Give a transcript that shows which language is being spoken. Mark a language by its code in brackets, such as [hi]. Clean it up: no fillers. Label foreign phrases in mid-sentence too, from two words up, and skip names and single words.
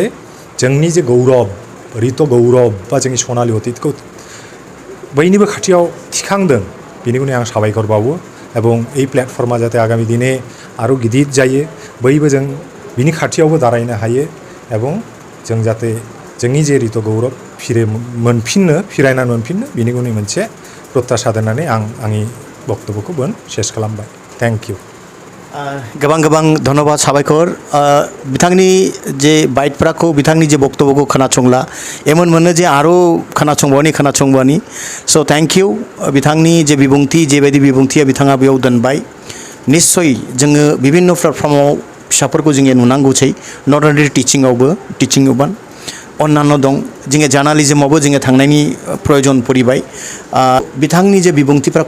[brx] जोंनि जे गौरब रित गौरब बा जोंनि सनालि अतीतखौ बयनिबो खाथियाव थिखांदों बेनिखायनो आं साबायखर बावो [bn] এবং এই [brx] प्लेटफर्मा जाहाथे आगामी दिने आरो गिदिर जायो बयबो जों बिनि खाथियावबो दारायनो हायो এবং जों जाहाथे जोंनि जे रित गौरब फिरायना मोनफिननो बेनिखायनो मोनसे प्रत्याशा दोननानै आं आंनि बक्तब्यखौ शेष खालामबाय [en] thank you [brx] गोबां गोबां धन्यबाद साबायखर बिथांनि जे बाइटफोरखौ बिथांनि जे बक्तब्यखौ खोनासंला एमन मोनो जे आरो खोनासंबावनि सो [en] thank you [brx] बिथांनि जे बिबुंथि जेबायदि बिबुंथिया बिथाङा बेयाव दोनबाय निश्चय जोङो विभिन्न प्लेटफर्माव फिसाफोरखौ जोङो नुनांगौसै [en] not only teachingaobo [brx] अन्यान्य दं जोङो जार्नालिज्मावबो जोङो थांनायनि प्रयोजन फैबाय बिथांनि जे बिबुंथिफोरखौ